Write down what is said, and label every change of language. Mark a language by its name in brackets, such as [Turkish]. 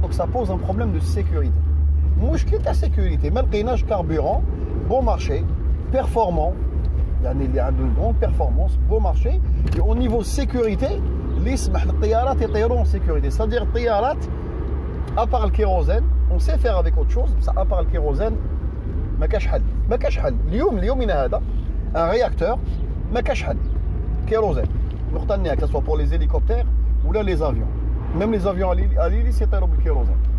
[French] Donc ça pose un problème de sécurité. Mouchkil de sécurité, malgré carburant, bon marché, performant, il y a une grande performance, bon marché, et au niveau sécurité, en sécurité. C'est-à-dire à part le kérosène, on sait faire avec autre chose, à part le kérosène, [Arabic] ما كاش حل. اليوم هذا [French] un réacteur [Arabic] ما كاش حل. [French] Kérosène. Que ce soit pour les hélicoptères ou là les avions. Même les avions à l'hélice [Arabic] يطيروا بالكيروزين.